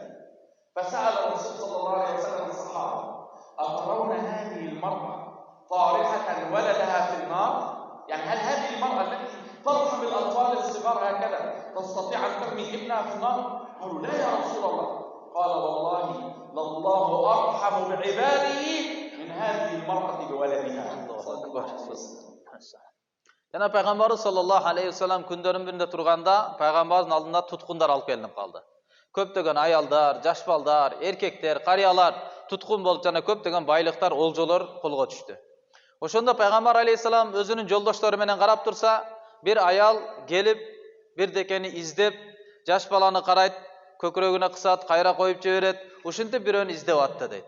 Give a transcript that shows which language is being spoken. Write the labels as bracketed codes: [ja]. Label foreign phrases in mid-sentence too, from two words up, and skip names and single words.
[ar] فسأل الرسول صلى الله عليه وسلم الصحابة: أترون هذه المرأة طارحة ولدها في النار؟ يعني هل هذه المرأة التي ترحم الأطفال الصغار هكذا تستطيع أن ترمي ابنها في النار؟ قالوا: لا يا رسول الله. قال: والله لله أرحم بعباده من هذه المرأة بولدها. [ky] Jana Peygamberimiz [ar] صلى الله عليه وسلم [ky] күндөрүн биринде турганда Peygamberimizin алдына туткундар алып келинип калды. Көптөгөн аялдар, жаш балдар, эркектер, карыялар туткун болуп жана көптөгөн байлыктар, олжолор колго түштү. Ошондо Peygamber aleyhisselam өзүнүн жолдоштору менен карап турса, бир аял келип бирдекени издеп, жаш баланы карайт, көкүрөгүнө кысат, кайра коюп жиберет, ушинтип бирөөнү издеп атты дейт.